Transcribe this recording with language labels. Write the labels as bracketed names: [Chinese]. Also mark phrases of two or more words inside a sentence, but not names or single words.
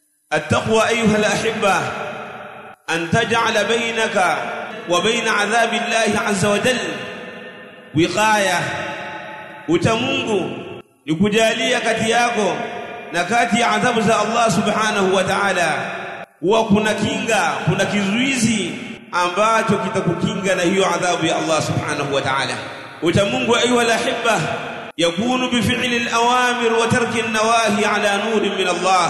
[Arabic] التقوى أيها الأحبة أن تجعل بينك وبين عذاب الله عز وجل وقاية. [Swahili] Utamungu ni kujalia kati yako na kati ya adhabu za Allah [Arabic] سبحانه وتعالى [Swahili] huwa kuna kinga, kuna kizuizi ambacho kitakukinga na hiyo adhabu ya Allah [Arabic] سبحانه وتعالى. Utamungu أيها الأحبة يكون بفعل الأوامر وترك النواهي على نور من الله.